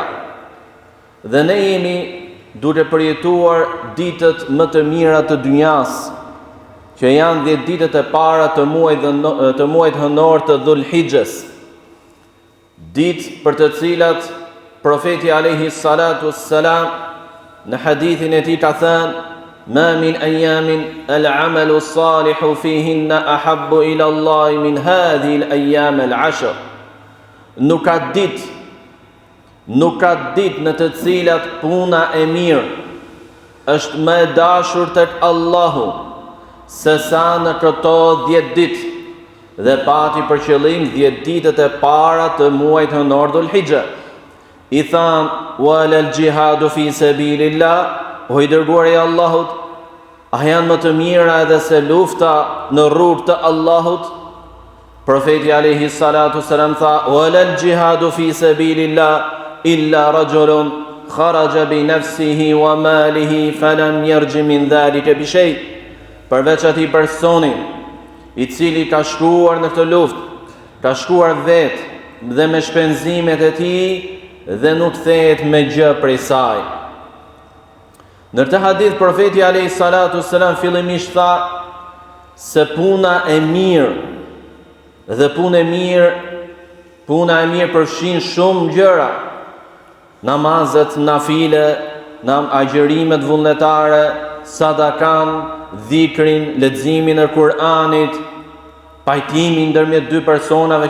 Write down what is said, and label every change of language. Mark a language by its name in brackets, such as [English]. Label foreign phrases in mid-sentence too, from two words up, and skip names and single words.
[Albanian] Dhe ne jemi duke përjetuar ditët më të mira të dynjas, që janë 10 ditët e para të muajit hënor të Dhul-Hijjes, ditë për të cilat profeti [Arabic] عليه الصلاة والسلام [Albanian] në hadithin e tij ka thënë: [Arabic] "ما من أيام العمل الصالح فيهن أحب إلى الله من هذه الأيام العشر." [Albanian] Nuk ka ditë në të cilat puna e mirë është më e dashur tek Allahu se sa në këto 10 ditë, dhe pati për qëllim 10 ditët e para të muajit hënor Dhul-Hijja. I thanë: [Arabic] "ولا الجهاد في سبيل الله", [Albanian] o i dërguari i Allahut, a janë më të mira edhe se lufta në rrugë të Allahut? Profeti [Arabic] عليه الصلاة السلام [Albanian] tha: [Arabic] "ولا الجهاد في سبيل الله إلا رجل خرج بنفسه وماله فلم يرجع من ذلك بشيء." [Albanian] Përveç atij personi i cili ka shkuar në këtë luftë, ka shkuar vetë dhe me shpenzimet e tij dhe nuk kthehet me gjë prej saj. Në këtë hadith profeti [Arabic] عليه الصلاة السلام [Albanian] fillimisht tha se puna e mirë dhe puna e mirë përfshin shumë gjëra: namazet nafile, agjërimet vullnetare, sadakan, dhikrin, leximin e Kur'anit, pajtimin ndërmjet dy personave